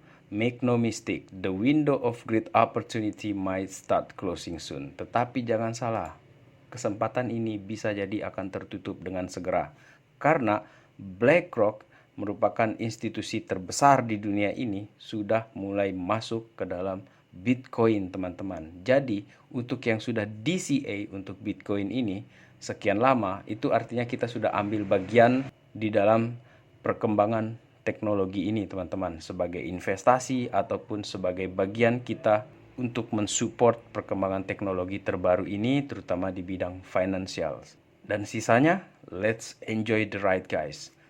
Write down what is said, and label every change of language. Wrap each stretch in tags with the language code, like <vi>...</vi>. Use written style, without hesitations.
<en>Make no mistake, the window of great opportunity might start closing soon.</en> <id>Tetapi jangan salah, kesempatan ini bisa jadi akan tertutup dengan segera. Karena BlackRock merupakan institusi terbesar di dunia ini sudah mulai masuk ke dalam Bitcoin, teman-teman. Jadi, untuk yang sudah DCA untuk Bitcoin ini sekian lama, itu artinya kita sudah ambil bagian di dalam perkembangan teknologi ini, teman-teman, sebagai investasi ataupun sebagai bagian kita untuk mensupport perkembangan teknologi terbaru ini, terutama di bidang financial. Dan sisanya,</id> <en>let's enjoy the ride, guys.</en>